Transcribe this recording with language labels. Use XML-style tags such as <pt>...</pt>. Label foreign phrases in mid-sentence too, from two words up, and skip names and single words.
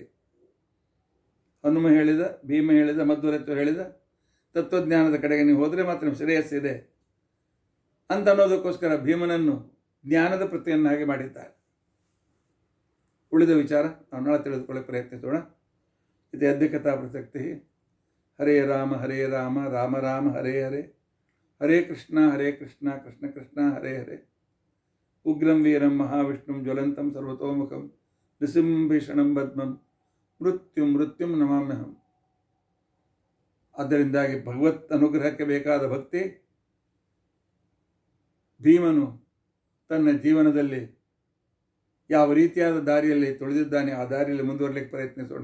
<kn>ಹನುಮ ಹೇಳಿದ, ಭೀಮ ಹೇಳಿದ, ಮಧ್ವರತ್ವ ಹೇಳಿದ ತತ್ವಜ್ಞಾನದ ಕಡೆಗೆ ನೀವು ಹೋದರೆ ಮಾತ್ರ ನಿಮ್ಮ ಶ್ರೇಯಸ್ಸಿದೆ ಅಂತ ಅನ್ನೋದಕ್ಕೋಸ್ಕರ ಭೀಮನನ್ನು ಜ್ಞಾನದ ಪ್ರತಿಯನ್ನಾಗಿ ಮಾಡಿದ್ದಾರೆ. ಉಳಿದ ವಿಚಾರ ನಾವು ನಾಳೆ ತಿಳಿದುಕೊಳ್ಳಕ್ಕೆ ಪ್ರಯತ್ನಿಸೋಣ. ಇದು ಅಧ್ಯಕ್ಷತಾ ಪ್ರಸಕ್ತಿ.</kn> <sa>ಹರೇ ರಾಮ ರಾಮ ರಾಮ ಹರೇ ಹರೇ, ಹರೇ ಕೃಷ್ಣ ಕೃಷ್ಣ ಕೃಷ್ಣ ಹರೇ ಹರೇ. ಉಗ್ರಂ ವೀರಂ ಮಹಾವಿಷ್ಣುಂ ಜ್ವಲಂತಂ ಸರ್ವತೋಮುಖಂ ನೃಸಿಂಹಂ ಭೀಷಣಂ ಪದ್ಮಂ ಮೃತ್ಯುಂ ನಮಾಮ್ಯಹಂ.</sa> <kn>ಆದ್ದರಿಂದಾಗಿ ಭಗವತ್ ಅನುಗ್ರಹಕ್ಕೆ ಬೇಕಾದ ಭಕ್ತಿ ಭೀಮನು ತನ್ನ ಜೀವನದಲ್ಲಿ ಯಾವ ರೀತಿಯಾದ ದಾರಿಯಲ್ಲಿ ತುಳಿದಿದ್ದಾನೆ ಆ ದಾರಿಯಲ್ಲಿ ಮುಂದುವರಲಿಕ್ಕೆ ಪ್ರಯತ್ನಿಸೋಣ.</kn>